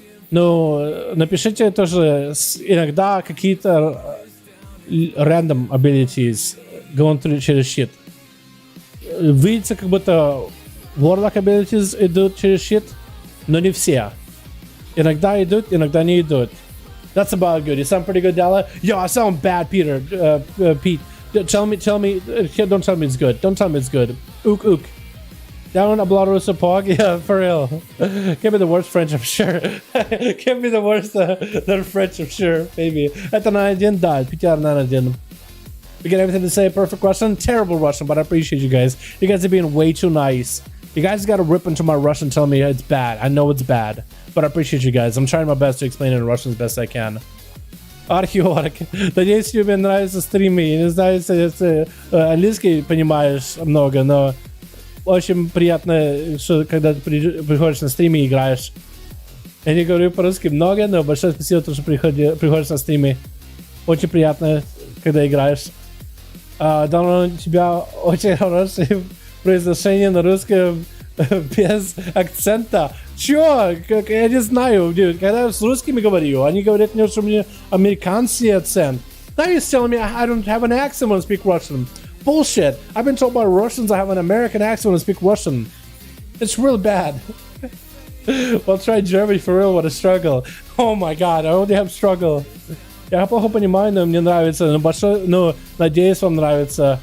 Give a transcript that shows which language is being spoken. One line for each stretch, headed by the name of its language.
Russian: Но напишите тоже иногда какие-то
English: random abilities going through
Russian: через щит. Видите, как будто Warlock abilities идут через щит, но не все. Иногда идут, иногда не идут.
English: That's about good. You sound pretty good, Dala. Yo, I sound bad, Peter. Pete. Tell me. Don't tell me it's good. Don't tell me it's good. Ook. Down a Blarusa Pog? Yeah, for real. Can't be the worst French, I'm sure. Can't be the worst than French, I'm sure, maybe.
Russian: Это на 1, да, PTR на 1.
English: We get everything to say, perfect Russian? Terrible Russian, but I appreciate you guys. You guys are being way too nice. You guys gotta rip into my Russian and tell me it's bad. I know it's bad, but I appreciate you guys. I'm trying my best to explain it in Russian as best I can.
Russian: Археолог. Надеюсь, тебе нравятся стримы. Я не знаю, если английский понимаешь много, но очень приятно, что когда ты приходишь на стримы и играешь. Я не говорю по-русски много, но большое спасибо, что приходишь на стримы. Очень приятно, когда играешь. Давно у тебя очень хорошее произношение на русском без акцента. Чё? Я не знаю. Когда я с русскими говорю, они говорят мне, что у меня американский акцент.
English: Now you're telling me I don't have an accent when I speak Russian. Bullshit. I've been told by Russians I have an American accent when I speak Russian. It's real bad. Well, try German for real, what a struggle. Oh my god, I only have struggle.
Russian: Я плохо понимаю, но мне нравится. Но надеюсь, вам нравится.